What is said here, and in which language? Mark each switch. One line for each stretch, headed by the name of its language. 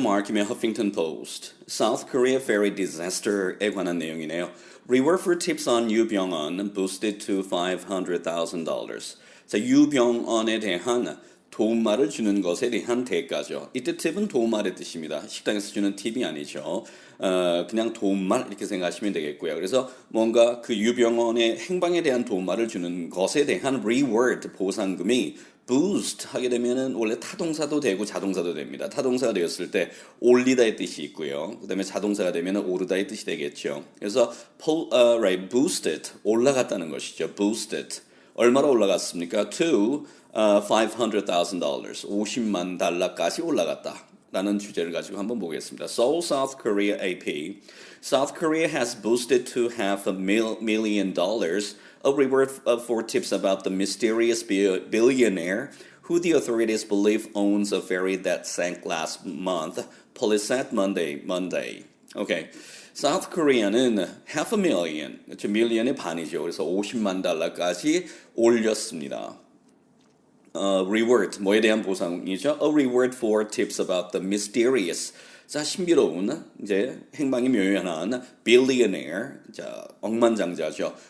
Korean: 마크의 Huffington Post.
English: South Korea ferry disaster
Korean: 에 관한 내용이네요.
English: Reward for tips on 유병언 boosted to $500,000.
Korean: 자, 유병언에 대한 도움말을 주는 것에 대한 대가죠. 이때 팁은 도움말의 뜻입니다. 식당에서 주는 팁이 아니죠. 그냥 도움말 이렇게 생각하시면 되겠고요. 그래서 뭔가 그 유병언의 행방에 대한 도움말을 주는 것에 대한 reward 보상금이 boost 하게 되면은 원래 타동사도 되고 자동사도 됩니다. 타동사가 되었을 때 올리다의 뜻이 있고요. 그다음에 자동사가 되면은 오르다의 뜻이 되겠죠. 그래서 boosted 올라갔다는 것이죠. boosted 얼마로 올라갔습니까?
English: To $500,000
Korean: 50만 달러까지 올라갔다. 라는 주제를 가지고 한번 보겠습니다.
English: Seoul, South Korea AP. South Korea has boosted to $500,000 a reward for tips about the mysterious billionaire who the authorities believe owns a ferry that sank last month, police said Monday. Okay.
Korean: South Korea는
English: half a million,
Korean: million의 반이죠. 그래서 50만 달러까지 올렸습니다. Reward, 뭐에 대한 보상이죠?
English: A reward for tips about the mysterious.
Korean: 자, 신비로운, 이제 행방이 묘연한 billionaire, 자, 억만장자죠.